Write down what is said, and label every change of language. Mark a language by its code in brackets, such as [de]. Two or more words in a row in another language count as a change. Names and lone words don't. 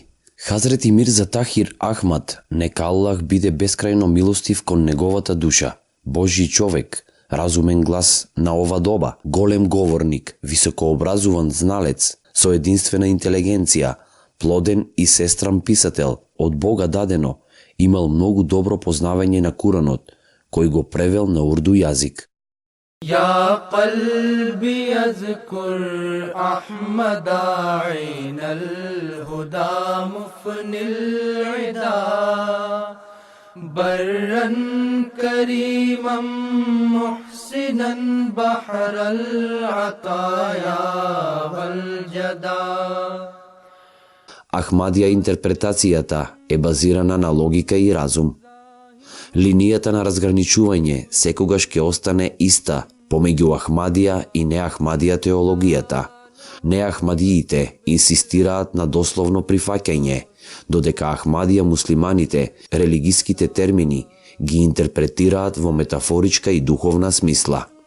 [mk] Хазрети Мирза Тахир Ахмад, нека Аллах биде бескрајно милостив кон неговата душа, Божји човек, разумен глас на ова доба, голем говорник, високообразуван зналец, со единствена интелигенција, плоден и сестран писател, од Бога дадено, имал многу добро познавање на Куранот, кој го превел на урду јазик. [ar] يا قلبي اذكر أحمد عين الهدى مفني العدا برا كريما محسنا بحر العطايا والجدا. [mk] Ахмадија интерпретацијата е базирана на логика и разум. Линијата на разграничување секогаш ќе остане иста помеѓу Ахмадија и неахмадија теологијата. Неахмадиите инсистираат на дословно прифаќање, додека Ахмадија муслиманите религиските термини ги интерпретираат во метафоричка и духовна смисла.